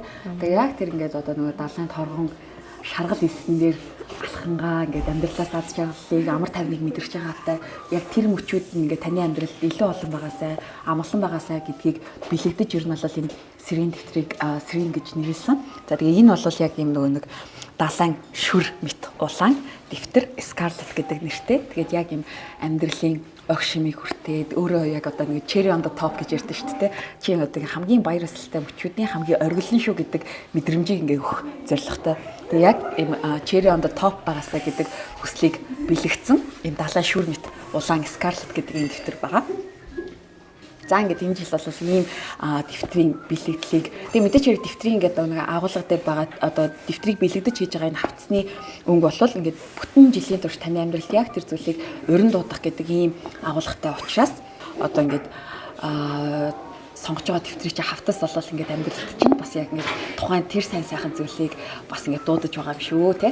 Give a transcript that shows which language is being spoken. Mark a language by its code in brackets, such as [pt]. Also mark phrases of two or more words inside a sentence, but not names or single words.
[mn] Тэгээд яг тэр ингээд одоо нөгөө далайн торгон шаргал элсэн дээр алхангаа ингээд амьдралаас аз жаргалыг амар тайвныг мэдэрч байгаатай яг тэр мөчүүд нь ингээд таны амьдралд илүү олон байгаасай амгалан байгаасай гэдгийг бэлэгдэж ер нь бол энэ сэргийн дэвтрийг сэргийн гэж нэрлсэн. За тэгээ энэ бол яг юм нөгөө нэг далайн шүр мэт улаан дэвтэр Scarlet гэдэг нэртэй. Тэгээд яг юм амьдралын огшимыг хүртээд өөрөө яг одоо нэг [en] cherry on the top [mn] гэж ярьдаг шүү дээ. Чи одоо хамгийн баяр ёслолтой мөчүүдийн хамгийн оргилын шүү гэдэг мэдрэмжийг ингээ өгөх зорилготой. Тэгээ яг [en] cherry on the top [mn] байгаасаа гэдэг хүслийг бэлэгдсэн энэ далайн шүр мэт улаан Scarlet гэдэг энэ дэвтэр байгаа. За ингээд энэ жил бол ийм дэвтрийн бэлэгдлийг тэгээ мэдээч хэрэг дэвтрийн ингээд нэг агуулга дээр байгаа одоо дэвтрийг бэлэгдэж хийж байгаа энэ хавцсны өнгө бол ингээд бүтэн жилийн турш таны амьдралд яг тэр зүйлийг урин дуудах гэдэг ийм агуулгатай учраас одоо ингээд сонгож байгаа дэвтрийг чи хавтас болол ингээд амьдралд чинь бас яг ингээд тухайн тэр сайн сайхан зүйлийг бас ингээд дуудаж байгаа юм шүү те.